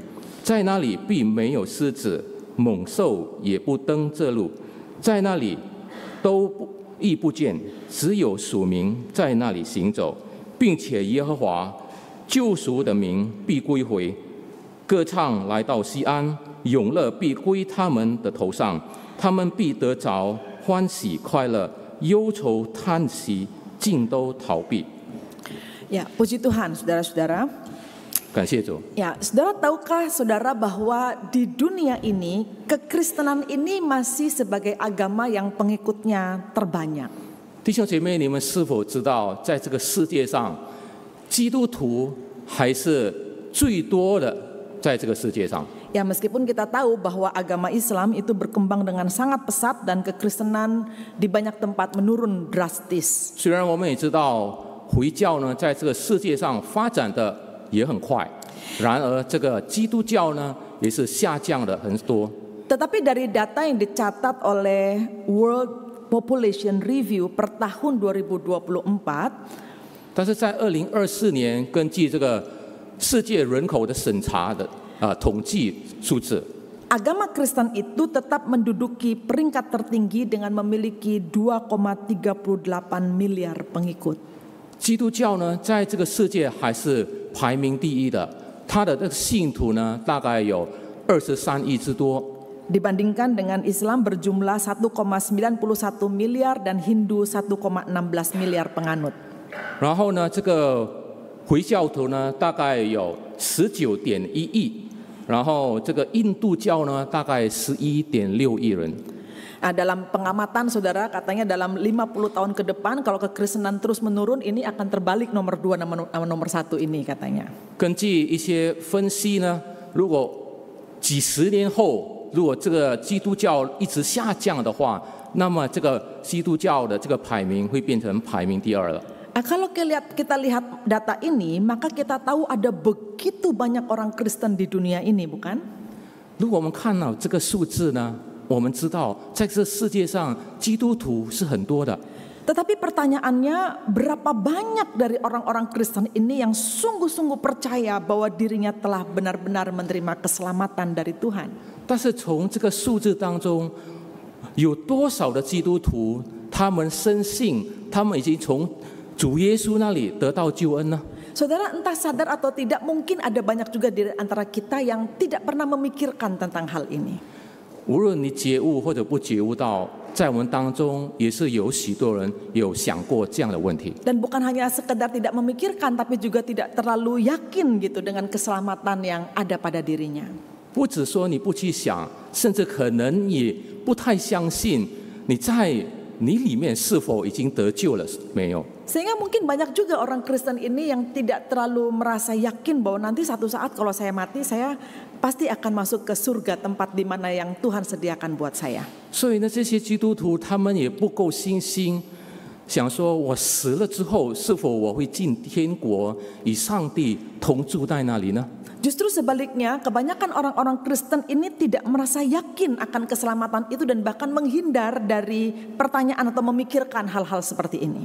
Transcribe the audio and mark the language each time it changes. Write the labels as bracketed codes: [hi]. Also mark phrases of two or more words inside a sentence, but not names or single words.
[zh] 在那里必没有狮子，猛兽也不登这路，在那里亦不见，只有属民在那里行走，并且耶和华救赎的民必归回，歌唱来到西安，永乐必归他们的头上，他们必得着欢喜快乐，忧愁叹息尽都逃避。 [id] Ya, puji Tuhan, saudara-saudara. [zh] 感谢主。 [id] Ya, saudara tahukah saudara bahwa di dunia ini kekristenan ini masih sebagai agama yang pengikutnya terbanyak. [zh] 弟兄姐妹，你们是否知道，在这个世界上，基督徒还是最多的，在这个世界上？ [id] Ya, meskipun kita tahu bahwa agama Islam itu berkembang dengan sangat pesat dan kekristenan di banyak tempat menurun drastis. [zh] 虽然我们也知道回教呢，在这个世界上发展的也很快，然而这个基督教呢，也是下降的很多。 [id] Tetapi dari data yang dicatat oleh World Population Review per tahun 2024, [zh] 但是在2024年，根据这个世界人口的审查的统计数字， [id] agama Kristen itu tetap menduduki peringkat tertinggi dengan memiliki 2,38 miliar pengikut. [zh] 基督教呢，在这个世界还是排名第一的，它的这个信徒呢，大概有23亿之多。 [id] Dibandingkan dengan Islam berjumlah 1,91 miliar dan Hindu 1,16 miliar penganut. [zh] 然后呢，这个回教徒呢，大概有19.1亿，然后这个印度教呢，大概11.6亿人。 [id] Nah, dalam pengamatan saudara katanya dalam 50 tahun ke depan kalau kekristenan terus menurun ini akan terbalik nomor 2 sama nomor 1 ini katanya. [zh] 根据一些分析呢，如果几十年后，如果这个基督教一直下降的话，那么这个基督教的这个排名会变成排名第2了。 [id] Nah, kalau kita lihat data ini, maka kita tahu ada begitu banyak orang Kristen di dunia ini, bukan? [zh] 如果我们看到这个数字呢，我们知道在这世界上基督徒是很多的。 [id] Tetapi pertanyaannya, berapa banyak dari orang-orang Kristen ini yang sungguh-sungguh percaya bahwa dirinya telah benar-benar menerima keselamatan dari Tuhan? [zh] 但是从这个数字当中，有多少的基督徒他们深信他们已经从主耶稣那里得到救恩呢？ [id] Saudara entah sadar atau tidak, mungkin ada banyak juga di antara kita yang tidak pernah memikirkan tentang hal ini. [zh] 无论你觉悟或者不觉悟到，在我们当中也是有许多人有想过这样的问题。 [id] Dan bukan hanya sekedar tidak memikirkan, tapi juga tidak terlalu yakin gitu dengan keselamatan yang ada pada dirinya. [zh] 不只说你不去想，甚至可能也不太相信你在你里面是否已经得救了没有。 [id] Sehingga mungkin banyak juga orang Kristen ini yang tidak terlalu merasa yakin bahwa nanti satu saat kalau saya mati, saya pasti akan masuk ke surga, tempat di mana yang Tuhan sediakan buat saya. [zh] 所以呢，这些基督徒他们也不够信心，想说我死了之后，是否我会进天国，与上帝同住在那里呢？ [id] Justru sebaliknya, kebanyakan orang-orang Kristen ini tidak merasa yakin akan keselamatan itu dan bahkan menghindar dari pertanyaan atau memikirkan hal-hal seperti ini.